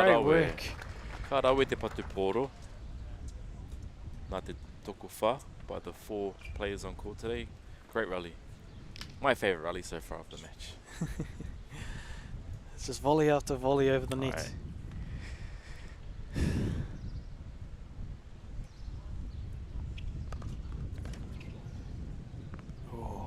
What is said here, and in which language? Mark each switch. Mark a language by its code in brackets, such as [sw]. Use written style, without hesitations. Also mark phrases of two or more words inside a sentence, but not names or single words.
[en] great rawe. work. [mi] Ka rawe te patu poro. Nā te toko wha [en] by the 4 players on court today. Great rally. My favourite rally so far of the match. It's just volley after volley over the net. Right. Oh,